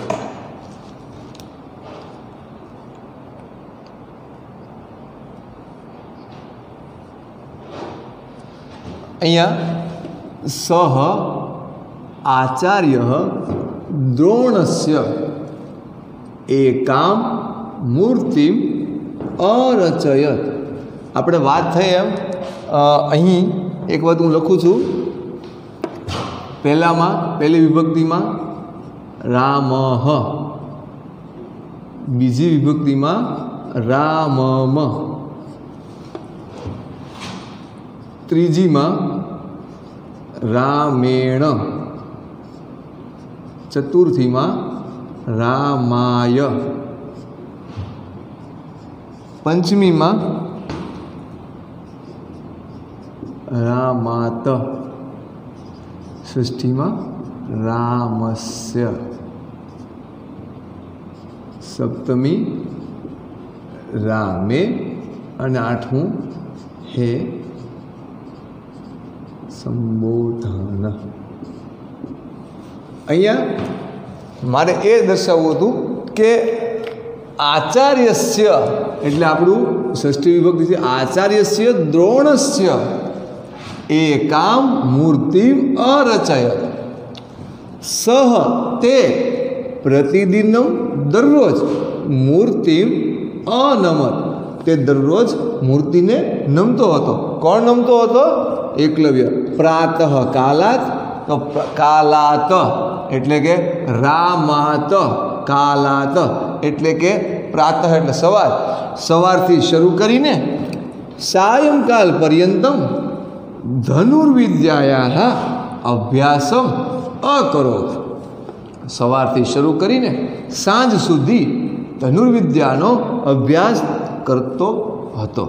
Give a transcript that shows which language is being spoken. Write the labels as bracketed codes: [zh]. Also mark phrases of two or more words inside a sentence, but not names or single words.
[sa] अहिया सह आचार्य द्रोणस्य एकां मूर्तिम अरचयत। [gu] આપણે વાત થઈ એમ અહીં એક વાત હું લખું છું પહેલી વિભક્તિમાં રામઃ, બીજી વિભક્તિમાં રામમ, ત્રીજીમાં રામેણ, ચતુર્થીમાં રામાય, पंचमीમાં रामात, षष्ठीમાં रामस्य, [sa] सप्तमी रामे [gu] અને આઠમું હે સંબોધન। અહીંયા મારે એ દર્શાવવું હતું કે आचार्यस्य એટલે આપણું ષષ્ઠી વિભક્તિ છે। [sa] आचार्यस्य द्रोणस्य एकां मूर्तिम अरचयत। सह ते प्रतिदिनं दररोज मूर्तिम अनमत। [gu] તે દરરોજ મૂર્તિને નમતો હતો। કોણ નમતો હતો? એકલવ્ય। [sa] प्रातः कालात, तो कालात [gu] એટલે કે रामात, कालात એટલે કે प्रातः એટલે સવાર, સવારથી શરૂ કરીને [sa] सायंकाल पर्यंतम धनुर्विद्यायाः अभ्यासम अकरोत। [gu] સવારથી શરૂ કરીને સાંજ સુધી ધનુર્વિદ્યાનો અભ્યાસ કરતો હતો।